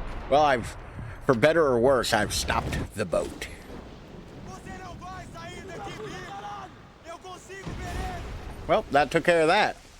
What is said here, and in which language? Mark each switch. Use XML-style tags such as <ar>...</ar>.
<en>Well, for better or worse, I've stopped the boat.</en> <pt>Você não vai sair daqui vivo! Eu consigo ver ele!</pt> <en>Well, that took care of that.</en>